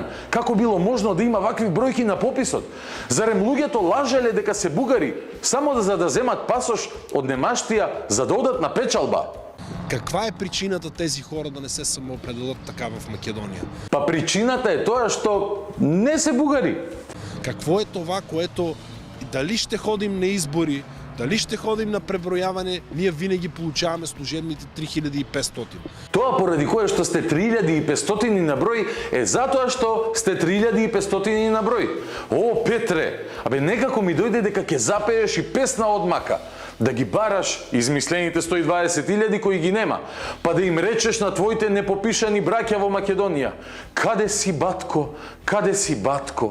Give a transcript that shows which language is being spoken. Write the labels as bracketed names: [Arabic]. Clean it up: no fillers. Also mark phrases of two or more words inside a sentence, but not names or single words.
[Macedonian] Како било можно да има вакви бројки на пописот? Зарем луѓето лажеле дека се бугари само за да земат пасош од немаштија за да одат на печалба? [Bulgarian] Каква е причината тези хора да не се самоопределат така в Македонија? [Macedonian] Па причината е тоа што не се бугари. [Bulgarian] Какво е това, което дали ще ходим на избори, дали ще ходим на пребројаване, ние винаги получаваме служебните 3500. [Macedonian] Тоа поради кое што сте 3500 на број е затоа што сте 3500 на број. О, Петре, абе некако ми дојде дека ќе запееш и песна од мака. Да ги бараш измислените 120.000 кои ги нема, па да им речеш на твоите непопишани браќа во Македонија: каде си, батко, каде си, батко?